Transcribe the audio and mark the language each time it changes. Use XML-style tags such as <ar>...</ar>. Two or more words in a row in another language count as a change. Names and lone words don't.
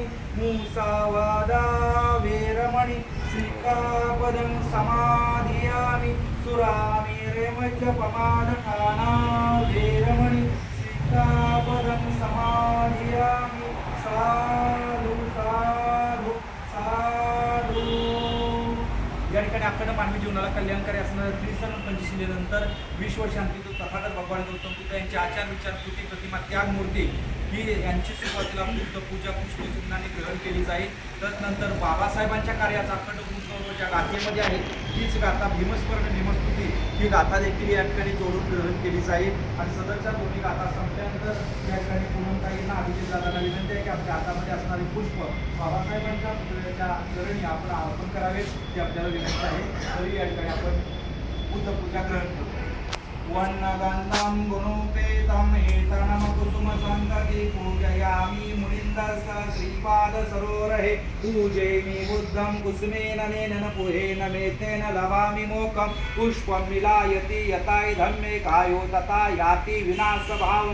<pi>मुसावादा वेरमणि सिक्खापदं समाधियामि. सुरामेरमद्यपमादठाना वेरमणि सिक्खापदं समाधियामि. साधु साधु साधु.</pi> <mr>या ठिकाणी अखंड मानवी जीवनाला कल्याणकारी असणाऱ्या त्रिसर्ण पंचशिलेनंतर विश्वशांती तथागत भगवान गौतम बुद्ध यांचे आचार विचार कृती प्रतिमा त्याग मूर्ती ही यांची सुरुवातीला बुद्ध पूजा पुष्टी सुज्ञाने ग्रहण केली जाईल. तदनंतर बाबासाहेबांच्या कार्याचा अखंड गुंतवणूक ज्या गाथेमध्ये आहे हीच गाथा भीमस्मरण भीमस्तुती ही गाथा देखील या ठिकाणी जोडून ग्रहण केली जाईल. आणि सदरच्या दोन्ही गाथा संपल्यानंतर या ठिकाणी पूनमताईंना अभिजित दादांना विनंती आहे की आपल्या हातामध्ये असणारे पुष्प बाबासाहेबांच्या चरणी आपण अर्पण करावे ही आपल्याला विनंती आहे. तरी या ठिकाणी आपण बुद्ध पूजा ग्रहण करतो.</mr> <pi>वन्नगन्धं गुणोपेतं एतनं कुसुमसन्तति पूजयामि मुनिन्दस्य श्रीपादसरोवरे. पूजयामि बुद्धं कुसुमेन नेन पुहेन मेतेन लवामि मोक्षं. पुष्पं मिलायति यताय धम्मे कायो तथा याति विनाशभावं.</pi>